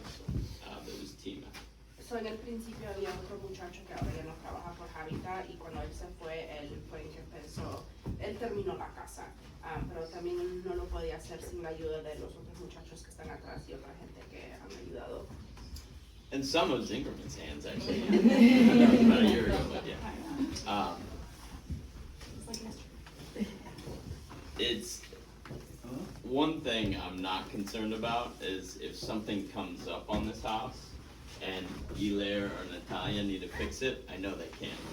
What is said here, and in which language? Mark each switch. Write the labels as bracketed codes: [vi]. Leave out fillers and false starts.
[en] So there was team effort. [es] So, en el principio había otro muchacho que ahora ya no trabaja por Habitat, y cuando él se fue, él fue el que empezó, él terminó la casa, pero también él no lo podía hacer sin la ayuda de los otros muchachos que están atrás y otra gente que han ayudado. [en] And some of Zingerman's hands, actually. That was about a year ago, but yeah. It's one thing I'm not concerned about is if something comes up on this house and Hilaire or Natalia need to fix it, I know they can.